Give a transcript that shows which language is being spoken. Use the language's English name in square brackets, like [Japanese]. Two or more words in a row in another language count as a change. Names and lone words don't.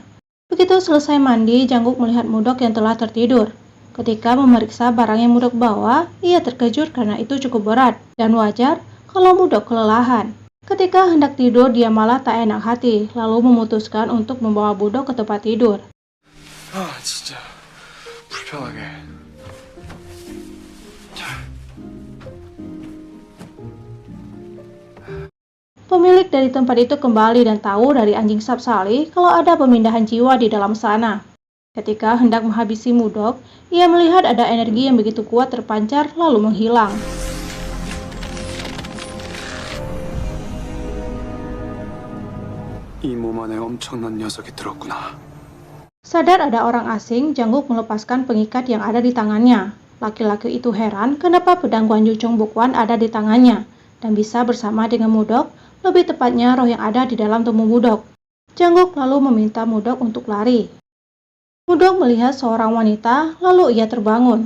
[Indonesian] Begitu selesai mandi, Jangguk melihat Mudok yang telah tertidur. Ketika memeriksa barang yang Mudok bawa, ia terkejut karena itu cukup berat, dan wajar kalau Mudok kelelahan. Ketika hendak tidur, dia malah tak enak hati, lalu memutuskan untuk membawa Mudok ke tempat tidur. [Korean] 진짜 불편하게. [Indonesian] Pemilik dari tempat itu kembali dan tahu dari anjing Sapsali kalau ada pemindahan jiwa di dalam sana. Ketika hendak menghabisi Mudok, ia melihat ada energi yang begitu kuat terpancar lalu menghilang. [Korean] 이 몸 안에 엄청난 녀석이 들었구나. [Indonesian] Sadar ada orang asing, Jangguk melepaskan pengikat yang ada di tangannya. Laki-laki itu heran kenapa pedang Gwanju Chongbukwan ada di tangannya dan bisa bersama dengan Mudok, lebih tepatnya roh yang ada di dalam tubuh Mudok. Jangguk lalu meminta Mudok untuk lari. Mudok melihat seorang wanita, lalu ia terbangun.